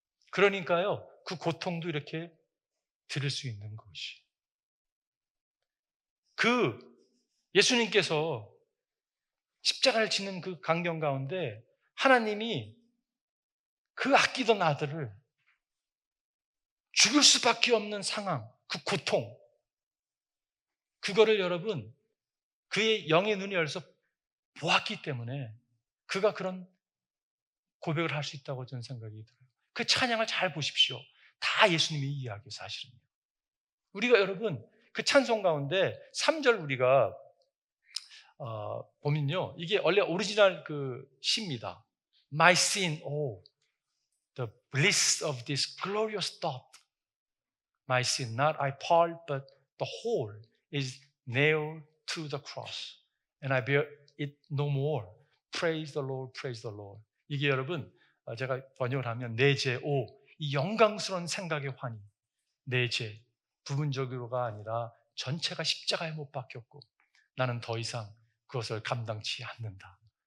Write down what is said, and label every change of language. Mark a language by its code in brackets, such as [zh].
[ko] 그러니까요 그 고통도 이렇게 들을 수 있는 것이 그 예수님께서 십자가를 지는 그 광경 가운데 하나님이 그 아끼던 아들을 죽일 수밖에 없는 상황, 그 고통 그거를 여러분 그의 영의 눈이 열려서 보았기 때문에 그가 그런 고백을 할 수 있다고 저는 생각이 들어요. 그 찬양을 잘 보십시오. 다 예수님의 이야기예요, 사실은요. 우리가 여러분 그 찬송 가운데 3절 우리가 보면요, 이게 원래 오리지널 그 시입니다. [en] My sin, oh, the bliss of this glorious thought. My sin, not I part, but the whole is nailed to the cross. And I bear it no more. Praise the Lord, praise the Lord. [ko] 이게 여러분 제가 번역을 하면 내 죄, 이 영광스러운 생각의 환희. 내 죄, 부분적으로가 아니라 전체가 십자가에 못 박혔고 나는 더 이상 그것을 감당치 않는다.